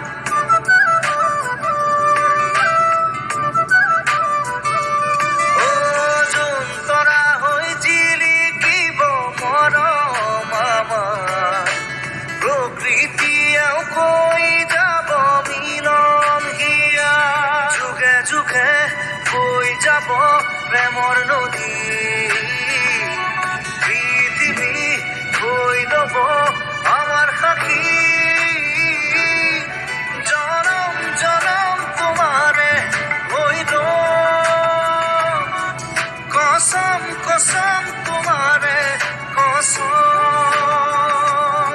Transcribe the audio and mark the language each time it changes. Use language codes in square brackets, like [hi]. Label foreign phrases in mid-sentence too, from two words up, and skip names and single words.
[as] ও যোন তৰা হৈ জিলিকিব মৰম আমাৰ। প্ৰকৃতিয়েও কই যাব মিলন হিয়ার, যুগে যুগে বই যাব প্ৰেমৰ নদী, পৃথিবী হই রব আমার সাথী। [bn] জনম জনম তোমারে হইল, কসম কসম তোমারে কসম।